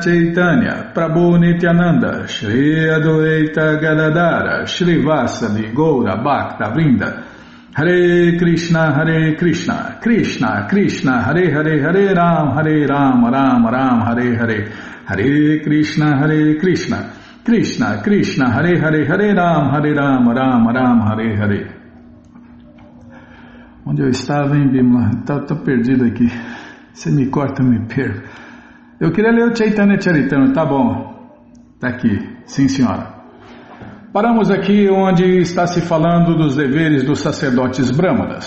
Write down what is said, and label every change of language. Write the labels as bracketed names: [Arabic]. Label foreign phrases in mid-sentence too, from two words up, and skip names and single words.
[Sanskrit] चैतन्य प्रभु नित्यानन्द श्री अद्वैत गदाधर श्री वासादि गौर भक्त वृन्द हरे कृष्ण कृष्ण कृष्ण हरे हरे हरे राम राम राम हरे हरे हरे कृष्ण कृष्ण कृष्ण हरे हरे हरे राम राम राम हरे हरे. [Portuguese] Onde eu estava, hein, Bimala? Tô perdido aqui. Você me corta, eu me perco. Eu queria ler o Chaitanya Charitamrita, tá bom. Tá aqui, sim senhora. Paramos aqui onde está se falando dos deveres dos sacerdotes brâmanas.